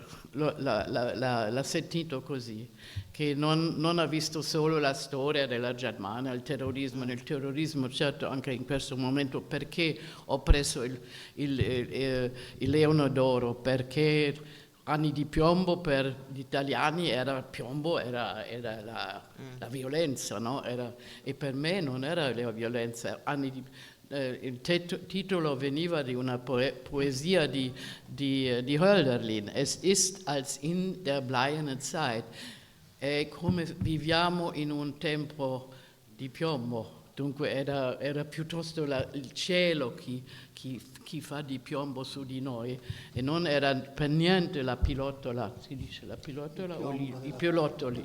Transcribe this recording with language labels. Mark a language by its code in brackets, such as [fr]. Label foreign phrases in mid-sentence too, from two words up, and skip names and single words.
[it] sentito così, che non ha visto solo la storia della Germania, il terrorismo certo anche in questo momento, perché ho preso il Leone d'Oro, perché Anni di piombo per gli italiani era la violenza, no? E per me non era la violenza. Il titolo veniva di una poesia di Hölderlin, [de] Es ist als in der bleiernen Zeit. [it] È come viviamo in un tempo di piombo, dunque era piuttosto il cielo chi fa di piombo su di noi, e non era per niente la pilottola, si dice la pilottola o i pilottoli?